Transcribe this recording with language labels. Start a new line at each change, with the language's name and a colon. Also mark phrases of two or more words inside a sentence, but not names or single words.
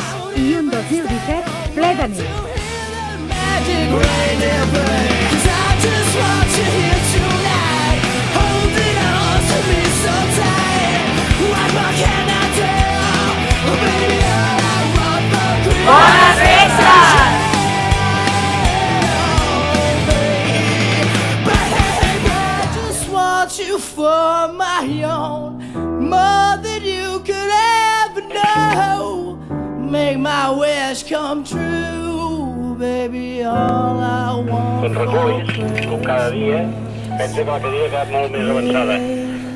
Catalan: i un 2017 ple de neu. bones festes!
English: You for my own, more than you could ever know. Make my wish come true, baby, all I want.
Catalan: Com reculls, com cada dia, pensa que la cadira ha quedat molt més avançada.